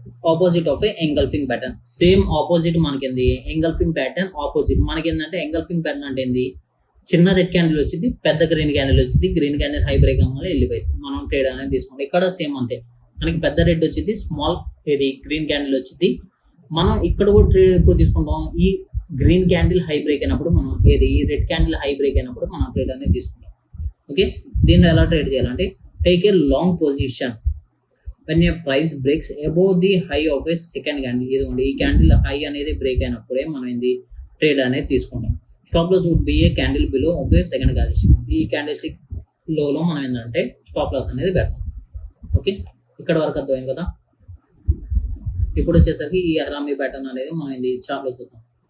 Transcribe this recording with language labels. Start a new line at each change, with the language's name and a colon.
English: Opposite of a engulfing pattern.
Telugu: Same opposite మనకి engulfing pattern opposite మనకి ఏంటంటే engulfing pattern అంటే చిన్న రెడ్ క్యాండిల్ వచ్చింది, పెద్ద గ్రీన్ క్యాండిల్ వచ్చింది. గ్రీన్ క్యాండిల్ హై బ్రేక్ వల్ల వెళ్ళిపోయింది. మనం ట్రేడ్ అనేది తీసుకుంటాం. ఇక్కడ సేమ్ అంతే, మనకి పెద్ద రెడ్ వచ్చింది, స్మాల్ గ్రీన్ క్యాండిల్ వచ్చింది. మనం ఇక్కడ కూడా ట్రేడ్ ఎప్పుడు తీసుకుంటాం, ఈ గ్రీన్ క్యాండిల్ హై బ్రేక్ అయినప్పుడు మనం ఈ రెడ్ క్యాండిల్ హై బ్రేక్ అయినప్పుడు మనం ట్రేడ్ అనేది తీసుకుంటాం. ఓకే, దీన్ని ఎలా ట్రేడ్ చేయాలంటే
English: Take a long position when a price breaks above the high of a second candle.
Telugu: ఇదిగోండి ఈ క్యాండిల్ హై అనేది బ్రేక్ అయినప్పుడే మనం ట్రేడ్ అనేది తీసుకుంటాం.
English: Stop loss would be a candle below of a second candle.
Telugu: ఈ candle stick లోలో మనం ఏంటంటే స్టాప్ లాస్ అనేది పెడతాం. ఓకే, ఇక్కడ వరకు అర్థమైంది కదా. ఇప్పుడు వచ్చేసరికి ఈ హరామీ ప్యాటర్న్ అనేది మనం చార్ట్ లో చూద్దాం.